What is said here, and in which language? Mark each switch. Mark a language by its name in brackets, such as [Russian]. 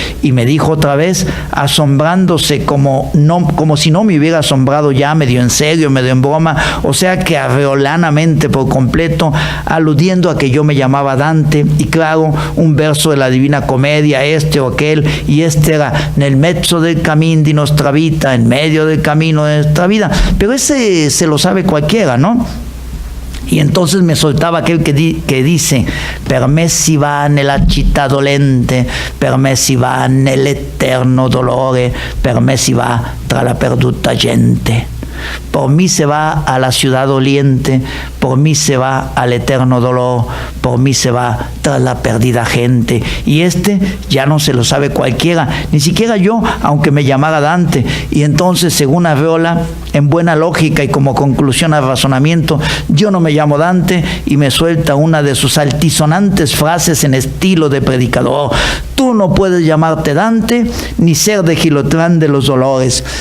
[Spanish] Y me dijo otra vez, asombrándose como si no me hubiera asombrado ya, medio en serio, medio en broma, o sea que arreolanamente por completo, aludiendo a que yo me llamaba Dante, y claro, un verso de la Divina Comedia, este o aquel, y este era: [Italian] nel mezzo del cammin di nostra vita, [Spanish] en medio del camino de nuestra vida. pero ese se lo sabe cualquiera, ¿no? Y entonces me soltaba aquel que dice: [Italian] per me si va nella città dolente, per me si va nell'eterno dolore, per me si va tra la perduta gente. [Spanish] Por mí se va a la ciudad doliente, por mí se va al eterno dolor, por mí se va tras la perdida gente. Y ya no se lo sabe cualquiera, ni siquiera yo, aunque me llamara Dante. Y entonces, según Aveola, en buena lógica y como conclusión al razonamiento, yo no me llamo Dante, y me suelta una de sus altisonantes frases en estilo de predicador: tú no puedes llamarte Dante ni ser de Gilotlán de los Dolores.